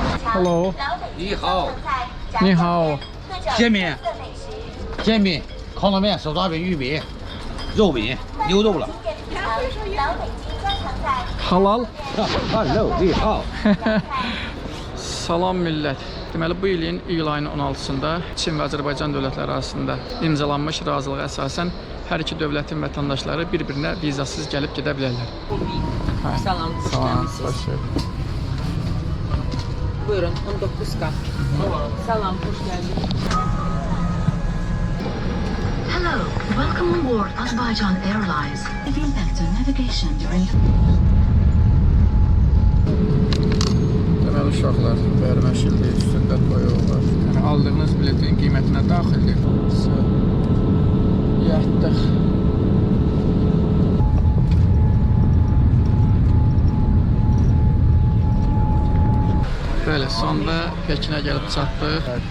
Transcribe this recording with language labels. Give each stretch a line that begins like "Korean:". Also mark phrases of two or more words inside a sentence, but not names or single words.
English: Hello，
Chinese: 你好，你好，煎饼，煎饼，烤冷面、手抓饼、玉饼、肉饼、牛肉了。 halal. Hello，你好。
Azerbaijani: Salam millət. Deməli bu ilin iyul ayının 16-sında Çin və Azərbaycan dövlətləri arasında imzalanmış razılığa əsasən hər iki dövlətin vətəndaşları bir-birinə vizasız gəlib gedə bilərlər. Salam, hoş Salam, geldiniz. xoş gəldiniz. Buyurun, 19 kap. Salam, hoş geldiniz.
English: Hello, welcome on board Azerbaijan Airlines. Impact on navigation during.
Azerbaijani: Deməli uşaqlar, bərmə şildiyi üstündə toyuq var. Yəni aldığınız biletin qiymətinə daxildir. Yatdıq. Bəli, sonda Pekinə gəlib çatdıq.